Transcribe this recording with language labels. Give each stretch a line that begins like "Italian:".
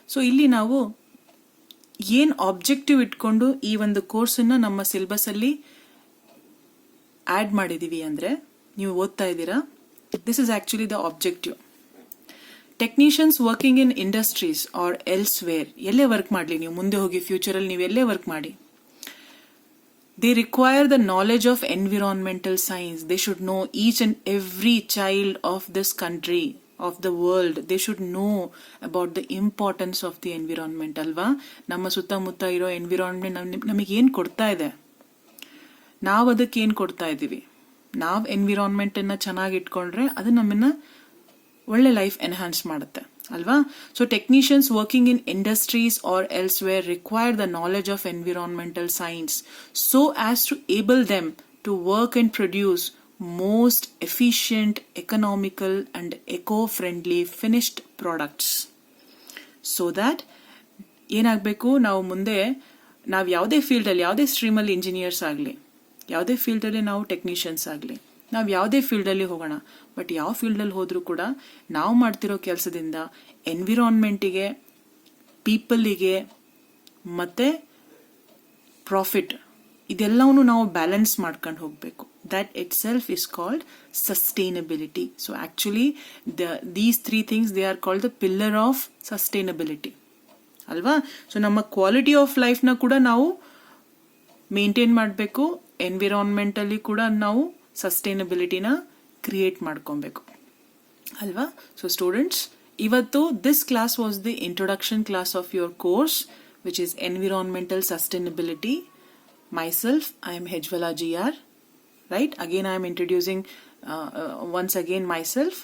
Kannada: So ಇಲ್ಲಿ ನಾವು ಏನ್ ಆಬ್ಜೆಕ್ಟಿವ್ ಇಟ್ಕೊಂಡು ಈ ಒಂದು ಕೋರ್ಸನ್ನ ನಮ್ಮ ಸಿಲೆಬಸ್ ಅಲ್ಲಿ ಆಡ್ ಮಾಡಿದೀವಿ ಅಂದ್ರೆ, ನೀವು ಓದ್ತಾ ಇದ್ದೀರಾ,
English: this is actually the objective. Technicians working in industries or elsewhere,
Kannada: ಎಲ್ಲೇ ವರ್ಕ್ ಮಾಡಲಿ, ನೀವು ಮುಂದೆ ಹೋಗಿ ಫ್ಯೂಚರಲ್ಲಿ ನೀವು ಎಲ್ಲೇ ವರ್ಕ್ ಮಾಡಿ,
English: they require the knowledge of environmental science. They should know, each and every child of this country, of the world, they should know about the importance of the environment ಅಲ್ವಾ.
Kannada: ನಮ್ಮ ಸುತ್ತಮುತ್ತ ಇರೋ ಎನ್ವಿರಾನ್ಮೆಂಟ್ ನಮಗೆ ಏನು ಕೊಡ್ತಾ ಇದೆ, ನಾವು ಅದಕ್ಕೆ ಏನು ಕೊಡ್ತಾ ಇದ್ದೀವಿ. ನಾವು ಎನ್ವಿರಾನ್ಮೆಂಟ್ ಅನ್ನ ಚೆನ್ನಾಗಿ ಇಟ್ಕೊಂಡ್ರೆ ಅದು ನಮ್ಮನ್ನ ಒಳ್ಳೆ ಲೈಫ್ ಎನ್ಹಾನ್ಸ್ ಮಾಡುತ್ತೆ ಅಲ್ವಾ.
English: so technicians working in industries or elsewhere require the knowledge of environmental science so as to able them to work and produce most efficient, economical and eco-friendly finished products, so that
Kannada: ಏನಾಗಬೇಕು, ನಾವು ಮುಂದೆ ನಾವು ಯಾವುದೇ ಫೀಲ್ಡಲ್ಲಿ, ಯಾವುದೇ ಸ್ಟ್ರೀಮಲ್ಲಿ engineers ಆಗಲಿ, ಯಾವುದೇ ಫೀಲ್ಡಲ್ಲಿ ನಾವು ಟೆಕ್ನಿಷಿಯನ್ಸ್ ಆಗಲಿ, ನಾವು ಯಾವುದೇ ಫೀಲ್ಡಲ್ಲಿ ಹೋಗೋಣ, ಬಟ್ ಯಾವ ಫೀಲ್ಡಲ್ಲಿ ಹೋದರೂ ಕೂಡ ನಾವು ಮಾಡ್ತಿರೋ ಕೆಲಸದಿಂದ ಎನ್ವಿರಾನ್ಮೆಂಟಿಗೆ, ಪೀಪಲಿಗೆ ಮತ್ತು ಪ್ರಾಫಿಟ್ ಇದೆಲ್ಲವೂ ನಾವು ಬ್ಯಾಲೆನ್ಸ್ ಮಾಡ್ಕೊಂಡು ಹೋಗಬೇಕು.
English: That itself is called sustainability. So actually these three things, they are called the pillar of sustainability.
Kannada: ಅಲ್ವಾ? ಸೊ ನಮ್ಮ ಕ್ವಾಲಿಟಿ ಆಫ್ ಲೈಫ್ನ ಕೂಡ ನಾವು ಮೇಂಟೈನ್ ಮಾಡಬೇಕು, ಎನ್ವಿರಾನ್ಮೆಂಟಲ್ಲಿ ಕೂಡ ನಾವು ಸಸ್ಟೈನಬಿಲಿಟಿನ ಕ್ರಿಯೇಟ್ ಮಾಡ್ಕೊಬೇಕು ಅಲ್ವಾ?
English: So students, ಇವತ್ತು this class was the introduction class of your course which is environmental sustainability. Myself, I am Hejwala GR. Right? Again, I am introducing once again myself.